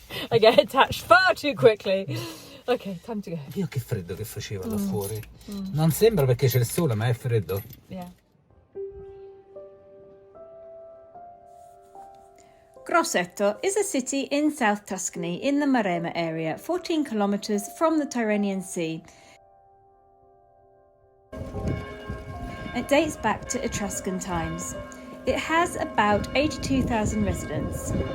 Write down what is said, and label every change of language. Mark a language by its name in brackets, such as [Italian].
[English] I get attached far too quickly. Ok, time to go. [Italian] Dio, che freddo che faceva là fuori. Non sembra perché c'è il sole, ma è freddo. [English] Yeah. Grossetto is a city in South Tuscany in the Maremma area, 14 kilometres from the Tyrrhenian Sea. It dates back to Etruscan times. It has about 82,000 residents.